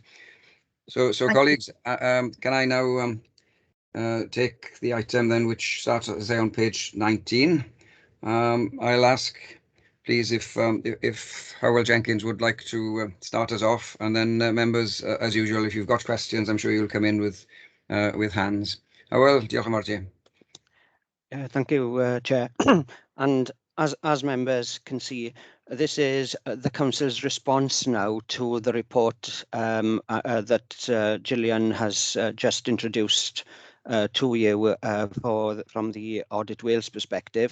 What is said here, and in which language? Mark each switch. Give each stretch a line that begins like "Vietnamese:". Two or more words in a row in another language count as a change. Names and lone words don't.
English: So colleagues, can I now take the item then, which starts, as I say, on page 19. I'll ask, please, if Howell Jenkins would like to start us off, and then members, as usual, if you've got questions, I'm sure you'll come in with hands.
Welsh: Howell, diolch yn fawr ti.
English: Thank you, Chair. And as members can see, this is the Council's response now to the report that Gillian has just introduced to you from the Audit Wales perspective.